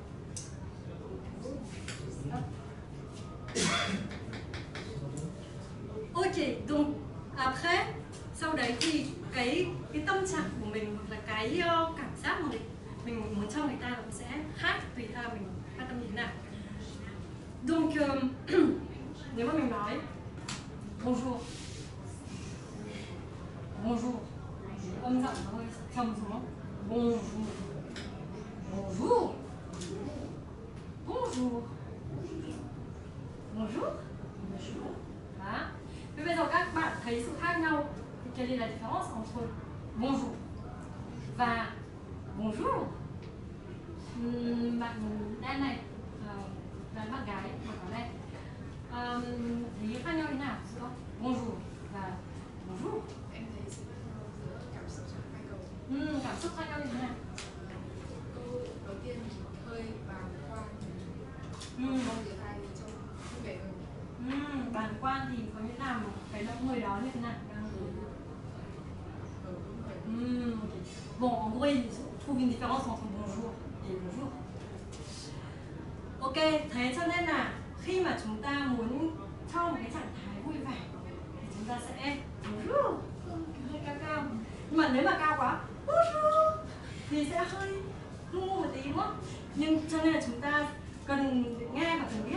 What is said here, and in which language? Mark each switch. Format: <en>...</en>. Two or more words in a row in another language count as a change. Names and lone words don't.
<fr>Ok, donc après,</fr> <vi>sau đấy thì cái tâm trạng của mình hoặc là cái cảm giác mà mình muốn cho người ta nó sẽ khác tùy theo mình phát âm như thế nào. Donc nếu mà mình nói bonjour, âm giọng nó hơi trầm xuống. Bonjour. Đó. Thế bây giờ các bạn thấy sự khác nhau thì</vi> <fr>quelle est la différence entre bonjour</fr> <vi>và bonjour? Bạn đen này là bạn gái mặc áo đen. Thấy khác nhau thế nào? Bonjour và bonjour. Em thấy sự khác nhau giữa cảm xúc trong hai câu. Cảm xúc khác nhau như thế nào? Câu đầu tiên hơi bàng quan, mong người ta trông vui vẻ hơn. Bàng quan thì có nghĩa là cái người đó như thế nào?</vi> <fr>Bon, en gros, il trouve une différence entre bonjour et bonjour.</fr> <vi>Ok, thế cho nên là khi mà chúng ta muốn cho một cái trạng thái vui vẻ thì chúng ta sẽ bonjour, hơi cao cao. Nhưng mà nếu mà cao quá bonjour thì sẽ hơi ngu một tí đúng không? Nhưng cho nên là chúng ta cần nghe và cần biết.</vi>